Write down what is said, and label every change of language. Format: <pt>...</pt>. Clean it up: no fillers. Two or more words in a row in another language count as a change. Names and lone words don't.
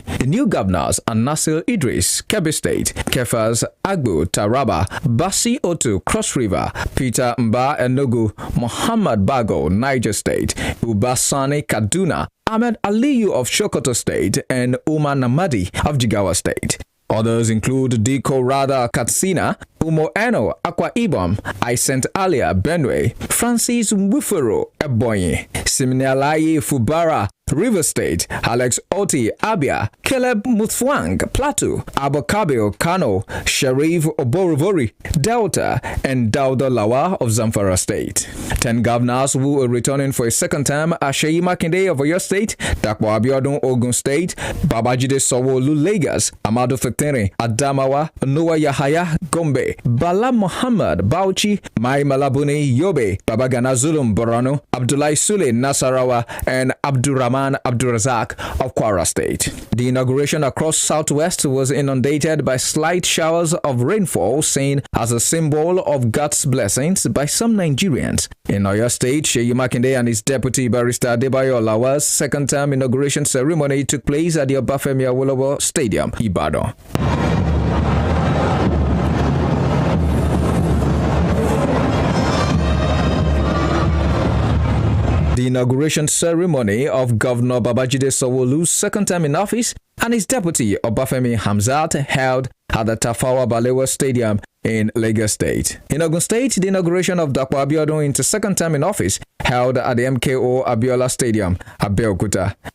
<en>The new governors are Nasir Idris, Kebbi State, Kefas Agbo, Taraba, Basi Otu, Cross River, Peter Mba Enugu, Muhammad Bago, Niger State, Ubasani Kaduna, Ahmed Aliyu of Sokoto State, and Umar Namadi of Jigawa State. Others include Diko Rada Katsina, Umo Eno Akwa Ibom, Aisent Alia Benue, Francis Wufero Ebonyi, Siminalayi Fubara River State, Alex Oti Abia, Caleb Mutfwang Plateau, Abokabio Kano, Sharif Oborivori Delta, and Dauda Lawa of Zamfara State. 10 governors who are returning for a second term are Seyi Makinde of Oyo State, Dapo Abiodun Ogun State, Babajide Sanwo-Olu Lagos, Amadu Fintiri Adamawa, Noah Yahaya Gombe, Bala Muhammad Bauchi, Mai Malabuni Yobe, Babagana Zulum Borno, Abdullahi Sule Nasarawa, and Abdurrahman Abdurazak of Kwara State. The inauguration across Southwest was inundated by slight showers of rainfall, seen as a symbol of God's blessings by some Nigerians. In Oyo State, Seyi Makinde and his deputy Barrister Adebayo Olawa's second-term inauguration ceremony took place at the Obafemi Awolowo Stadium, Ibadan. The inauguration ceremony of Governor Babajide Sanwo-Olu's second term in office and his deputy Obafemi Hamzat held at the Tafawa Balewa Stadium in Lagos State. In Ogun State, the inauguration of Dapo Abiodun into second term in office held at the MKO Abiola Stadium, Abeokuta.</en>